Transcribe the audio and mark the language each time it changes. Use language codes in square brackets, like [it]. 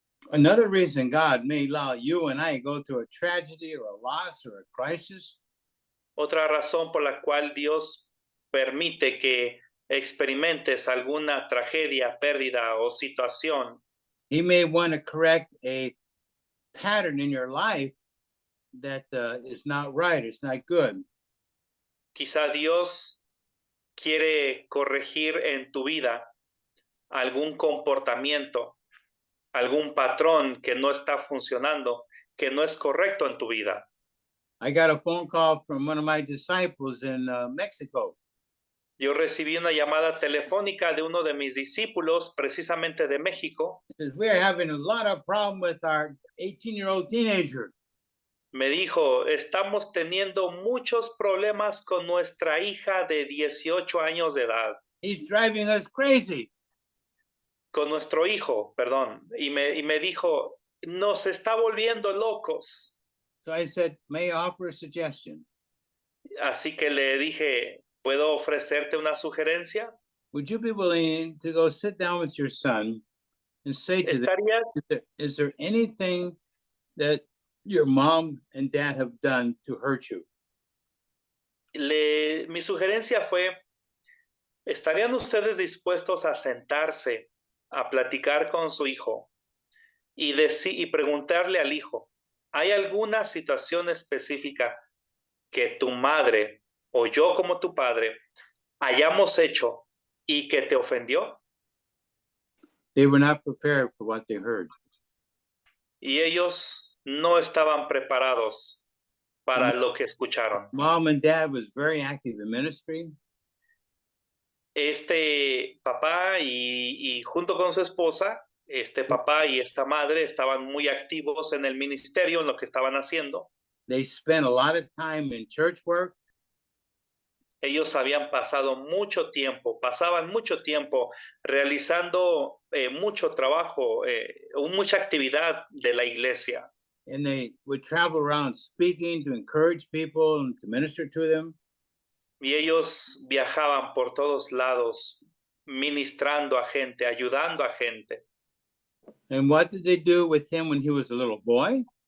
[en] Another reason God may allow you and I go through a tragedy or a loss or a crisis [es] Otra razón por la cual Dios permite que experimentes alguna tragedia, pérdida o situación, [en] He may want to correct a pattern in your life that is not right, it's not good. [es] quizá Dios quiere corregir en tu vida algún comportamiento, algún patrón que no está funcionando, que no es correcto en tu vida. [en] I got a phone call from one of my disciples in Mexico. [es] Yo recibí una llamada telefónica de uno de mis discípulos, precisamente de México. [en] He says, we are having a lot of problem with our 18-year-old teenager. [es] Me dijo, estamos teniendo muchos problemas con nuestra hija de 18 años de edad. [en] He's driving us crazy. [es] Con nuestro hijo, perdón. Y me dijo, nos está volviendo locos. [en] So I said, may I offer a suggestion? [es] Así que le dije, ¿puedo ofrecerte una sugerencia? [en] Would you be willing to go sit down with your son and say to them, is there anything that your mom and dad have done to hurt you? [es] Mi sugerencia fue, ¿estarían ustedes dispuestos a sentarse, a platicar con su hijo y preguntarle al hijo, ¿hay alguna situación específica que tu madre o yo como tu padre hayamos hecho y que te ofendió? [en] They were not prepared for what they heard. [es] Y ellos no estaban preparados para lo que escucharon. [en] Mom and dad was very active in ministry. [es] Este papá y junto con su esposa, este papá y esta madre estaban muy activos en el ministerio, en lo que estaban haciendo. [en] They spent a lot of time in church work. [es] Ellos pasaban mucho tiempo realizando mucho trabajo, mucha actividad de la iglesia. [en] And they would travel around speaking to encourage people and to minister to them. [es] Y ellos viajaban por todos lados, ministrando a gente, ayudando a gente. [en] And what did they do with him when he was a little boy?